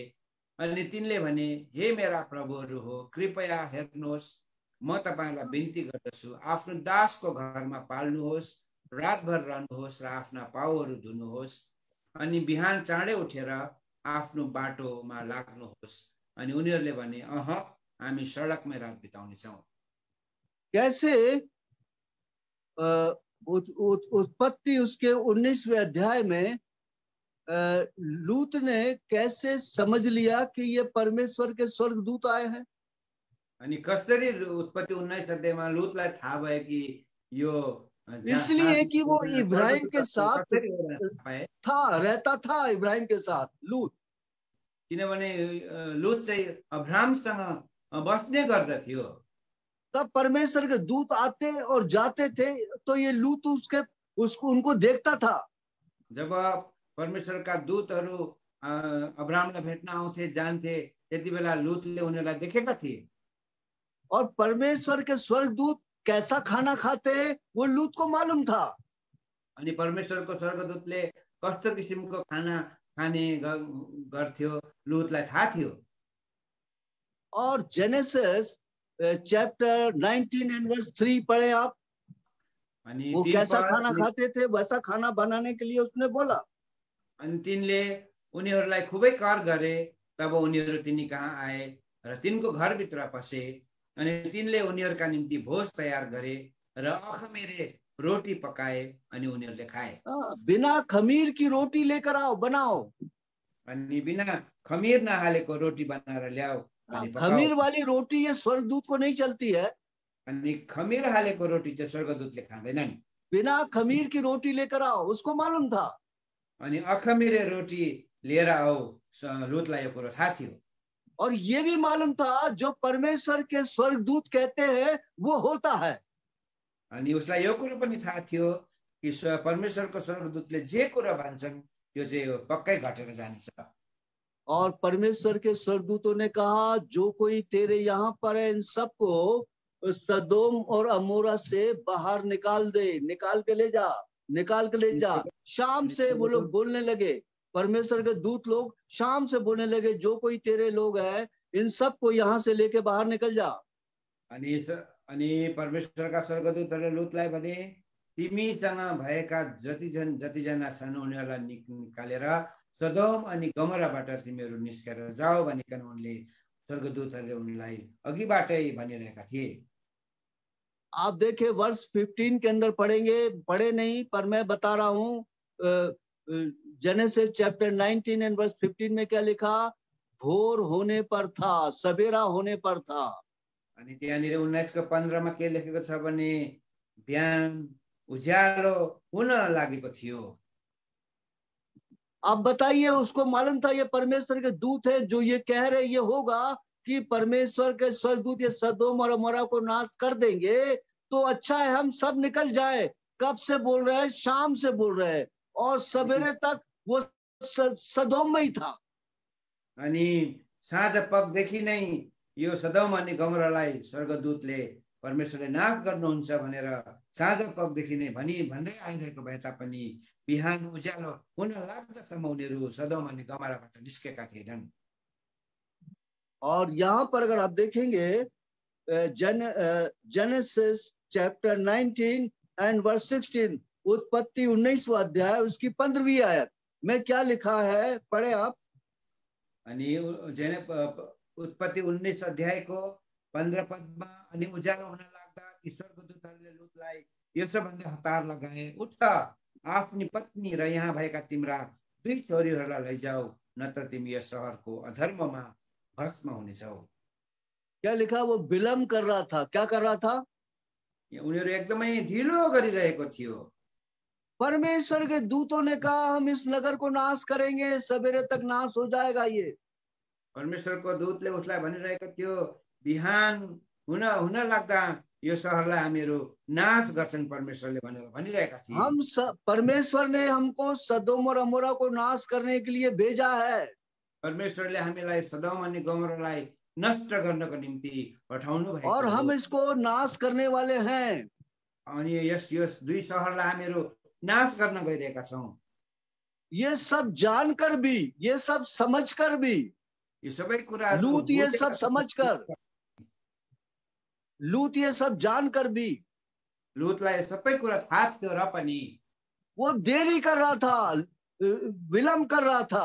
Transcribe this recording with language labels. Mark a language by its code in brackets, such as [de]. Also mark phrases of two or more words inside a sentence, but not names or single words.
[ne] अनि तिनले भने, हे मेरा प्रभुहरू हो, कृपया हेर्नुहोस्, म तपाईलाई बिन्ती गर्दछु, आफ्नो दासको घरमा पाल्नुहोस्, रातभर रहनुहोस् र आफ्ना पाउहरू धुनुहोस्, अनि बिहान चाँडै उठेर आफ्नो बाटोमा लाग्नुहोस्। अनि उनीहरूले भने, हामी सडकमै रात बिताउनेछौँ। [hi] कैसे उत्पत्ति उसके 19वें अध्याय में लूत ने कैसे समझ लिया कि ये परमेश्वर के स्वर्गदूत आए हैं? [ne] अनि कसरी उत्पत्ति 19 अध्यायमा लुतलाई थाहा भयो कि यो [hi] इसलिए कि वो इब्राहिम के साथ रहता था इब्राहिम के साथ लूत। [ne] किनभने लुत चाहिँ अब्राहमसँग बस्ने गर्दथ्यो। [hi] तब परमेश्वर के दूत आते और जाते थे तो ये लूत उनको देखता था। [ne] जब परमेश्वरका दूतहरू अब्राहमलाई भेट्न आउँथे जान्थे त्यति बेला लुतले उनीहरूलाई देखेका थिए। [hi] और परमेश्वर के स्वर्गदूत कैसा खाना खाते वो लूत को मालूम था। [ne] अनि परमेश्वरको स्वर्गदूतले कस्तो किसिमको खाना खाने गर्थ्यो लुतलाई थाहा थियो। [hi] और [en] Genesis chapter 19 and verse 3 [hi] पढ़े आप। वो कैसा खाना खाते थे वैसा खाना बनाने के लिए उसने बोला। [ne] अनि तिनले उनीहरूलाई खुबै कर गरे। तब उनीहरू तिनी कहाँ आए र तिनको घरभित्र पसे। अनि तिनले उनीहरूका निम्ति भोज तयार गरे र अखमीरे रोटी पकाए अनि उनीहरूले खाए। [hi] बिना खमीर की रोटी लेकर आओ, बनाओ। [ne] अनि बिना खमीर नहालेको रोटी बनाएर ल्याओ अनि पकाओ। [hi] खमीर वाली रोटी ये स्वर्गदूत को नहीं चलती है। [ne] अनि खमीर हालेको रोटी चाहिँ स्वर्गदूतले खाँदैनन्। [hi] बिना खमीर की रोटी लेकर आओ, उसको मालूम था। [ne] अनि अखमीरे रोटी लिएर आओ, लुतलाई यो कुरो थाहा थियो। [hi] और ये भी मालूम था जो परमेश्वर के स्वर्गदूत कहते हैं वो होता है। [ne] अनि उसलाई यो कुरो पनि थाहा थियो कि परमेश्वरको स्वर्गदूतले जे कुरा भन्छन् त्यो चाहिँ पक्कै घटेर जानेछ। [hi] और परमेश्वर के स्वर्गदूतों ने कहा जो कोई तेरे यहाँ पर है इन सबको सदोम और अमोरा से बाहर निकाल दे, निकाल के ले जा। शाम से वो लोग बोलने लगे, परमेश्वर के दूत लोग शाम से बोलने लगे जो कोई तेरे लोग हैं इन सबको यहाँ से लेके बाहर निकल जा। [ne] अनि परमेश्वरका स्वर्गदूतहरूले लुतलाई भने तिमीसँग भएका जतिजना छन् उनीहरूलाई निकालेर सदोम अनि गमराबाट तिमीहरू निस्केर जाओ भनिकन उनले स्वर्गदूतहरूले उनलाई अघिबाटै भनिरहेका थिए। [hi] आप देखें वर्ष 15 के अंदर पढ़े नहीं, पर मैं बता रहा हूँ। [en] Genesis chapter 19 and verse 15 [hi] में क्या लिखा? भोर होने पर था, सवेरा होने पर था। [ne] अनि त्यहाँनिर 19:15 मा के लेखेको छ भने बिहान उज्यालो हुन लागेको थियो। [hi] आप बताइए, उसको मालूम था ये परमेश्वर के दूत है जो ये कह रहे ये होगा कि परमेश्वर के स्वर्गदूत ये सदोम और अमोरा को नाश कर देंगे, तो अच्छा है हम सब निकल जाए। कब से बोल रहे हैं? शाम से बोल रहे हैं, और सवेरे तक वो सदोम में ही था। [ne] अनि साँझ पखदेखि नै यो सदोम अनि गमोरालाई स्वर्गदूतले परमेश्वरले नाश गर्नुहुन्छ भनेर साँझ पखदेखि नै भन्दै आइरहेको भए तापनि बिहान उज्यालो हुन लाग्दासम्म उनीहरू सदोम अनि गमोराबाट निस्केका थिएनन्। [hi] और यहाँ पर अगर आप देखेंगे [en] Genesis chapter 19 and verse 16, [hi] उत्पत्ति 19वां अध्याय उसकी 15वीं आयत में क्या लिखा है, पढ़े आप। [ne] अनि उत्पत्ति 19 अध्यायको 15 पदमा अनि उज्यालो हुन लाग्दा ती स्वर्गदूतहरूले लुतलाई यसो भन्दै हतार लगाए, उठ आफ्नी पत्नी र यहाँ भएका तिम्रा 2 छोरीहरूलाई लैजाऊ, नत्र तिमी यस सहरको अधर्ममा भस्म हुनेछौ। [hi] क्या लिखा? वो विलम्ब कर रहा था। क्या कर रहा था? [ne] उनीहरू एकदमै ढिलो गरिरहेको थियो। [hi] परमेश्वर के दूतों ने कहा हम इस नगर को नाश करेंगे, सवेरे तक नाश हो जाएगा ये। [ne] परमेश्वरको दूतले उसलाई भनिरहेको थियो बिहान हुन लाग्दा यो सहरलाई हामीहरू नाश गर्छन् परमेश्वरले भनेर भनिरहेका थिए। [hi] परमेश्वर ने हमको सदोम और अमोरा को नाश करने के लिए भेजा है। [ne] परमेश्वरले हामीलाई सदोम अनि गमोरालाई नष्ट गर्नको निम्ति पठाउनु भएको [hi] और हम इसको नाश करने वाले हैं। [ne] अनि यस 2 सहरलाई हामीहरू नाश गर्न गइरहेका छौं। [hi] ये सब जानकर भी, ये सब समझकर भी, [ne] यो सबै कुराहरू [hi] लूत ये सब समझकर, लूत ये सब जानकर भी, [ne] लूतलाई सबै कुरा थाहा थियो र पनि [hi] वो देरी कर रहा था, विलम्ब कर रहा था,